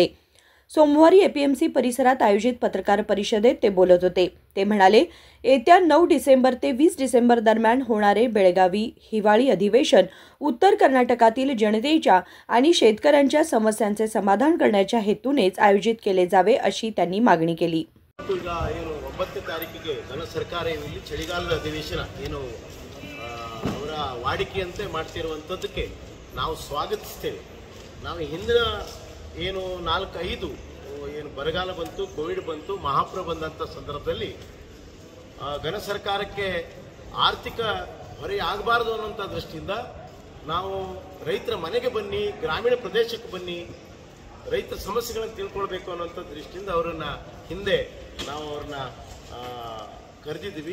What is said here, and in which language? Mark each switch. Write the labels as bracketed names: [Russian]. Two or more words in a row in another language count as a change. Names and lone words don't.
[Marathi] सोमवारी एपीएमसी परिसरात आयोजित पत्रकार परिषदेत ते बोलत होते. ते म्हणाले, येत्या 9 डिसेंबर ते 20 डिसेंबर दरम्यान होणारे बेळगावी हिवाळी अधिवेशन उत्तर कर्नाटकातील जनतेच्या आणि शेतकऱ्यांच्या समस्यांचे समाधान करण्याच्या हेतूनेच आयोजित केले जावे अशी त्यांनी मागणी केली. [Kannada] ಈಗ ಏನು 9ನೇ ತಾರೀಕಿಗೆ ಘನ ಸರ್ಕಾರ ಇಲ್ಲಿ ಚಳಿಗಾಲದ ಅಧಿವೇಶನ ಏನು ಅವರ ವಾಡಿಕೆಯಂತೆ ಮಾಡ್ತಿರುವಂಥದ್ದಕ್ಕೆ ನಾವು ಸ್ವಾಗತಿಸ್ತೇವೆ. ನಾವು ಹಿಂದಿನ ಏನು 4-5 ಏನು ಬರಗಾಲ ಬಂತು, ಕೋವಿಡ್ ಬಂತು, ಮಹಾಪ್ರಭ ಬಂದಂಥ ಸಂದರ್ಭದಲ್ಲಿ ಘನ ಸರ್ಕಾರಕ್ಕೆ ಆರ್ಥಿಕ ಹೊರೆ ಆಗಬಾರ್ದು ಅನ್ನೋಂಥ ದೃಷ್ಟಿಯಿಂದ ನಾವು ರೈತರ ಮನೆಗೆ ಬನ್ನಿ, ಗ್ರಾಮೀಣ ಪ್ರದೇಶಕ್ಕೆ ಬನ್ನಿ, ರೈತರ ಸಮಸ್ಯೆಗಳನ್ನು ತಿಳ್ಕೊಳ್ಬೇಕು ಅನ್ನೋಂಥ ದೃಷ್ಟಿಯಿಂದ ಅವರನ್ನ ಹಿಂದೆ ನಾವು ಅವ್ರನ್ನ ಕರೆದಿದ್ದೀವಿ.